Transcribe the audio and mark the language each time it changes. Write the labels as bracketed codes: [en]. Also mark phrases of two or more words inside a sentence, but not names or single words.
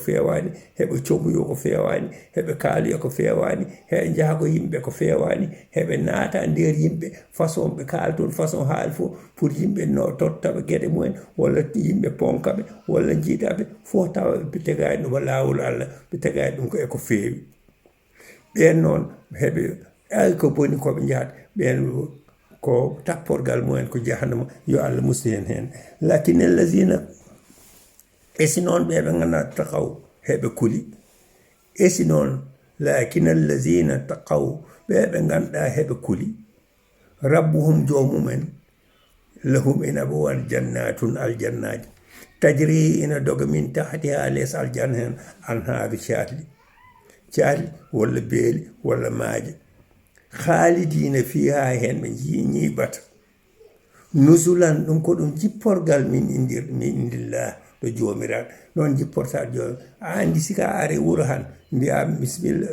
[ff] fewani heɓe comuyo ko fewani heɓe kaaloyo ko fewani heɓe jaago yimɓe ko fewani heɓe naata nder yimɓe façon ɓe kalton façon haali fof pour yimɓe no tottaɓe gueɗe mumen walla yimɓe ponkaɓe walla jiiɗaɓe fof tawa ɓe tegani ɗum lawol Allah ɓe tegani ɗum ko eko feewi ɓen noon heɓe ay ko boni koɓe jahata ɓen ko tapporgal mumen ko jahannama yo Allah musti hen [ar] لكن الذين [ff] esi noon ɓe ganduɗa taqaw heɓe kuli esi noon [ar] لكن الذين تقوا [ff] ɓe ganduɗa heɓe kuli rabbuhum jomumen lahum ina ɓe won jannatun aljannaji tajri ina doga [ar] من تحتها [ff] les aljanna hen anharu caali walla beeli walla maaje [ar] خالدين فيها [ff] hen ɓe ñiɓata nusulan ɗum ko ɗum jipporgal [ar] من عند الله [ff] ɗo joomiraɗo noon jipporta joomi a andi sika are wuro han mbiya bisimilla